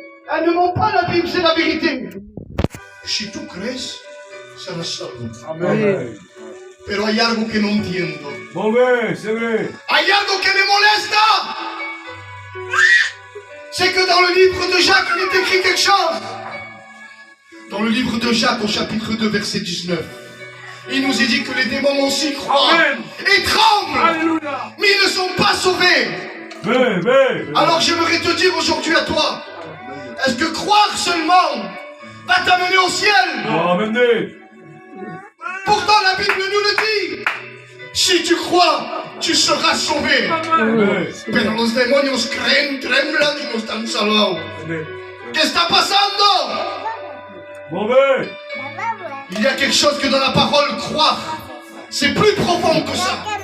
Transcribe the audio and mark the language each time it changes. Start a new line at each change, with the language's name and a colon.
French: Elle ne ment pas, la Bible, c'est la vérité.
Spanish: Si tu crees, serás salvo. Amén. Pero hay algo que no entiendo.
French: C'est vrai.
Spanish: Hay algo que me molesta.
French: C'est que dans le livre de Jacques, il est écrit quelque chose. Dans le livre de Jacques, au chapitre 2, verset 19, il nous est dit que les démons aussi croient et tremblent. Alléluia. Mais ils ne sont pas sauvés. Alors j'aimerais te dire aujourd'hui à toi, est-ce que croire seulement va t'amener au ciel? Amenez. Pourtant la Bible nous le dit. Si tu crois, tu seras sauvé.
Spanish: Pero los demonios creen, tremblan y no están salvados. ¿Qué está pasando?
French: Il y a quelque chose que dans la parole croire, c'est plus profond que ça.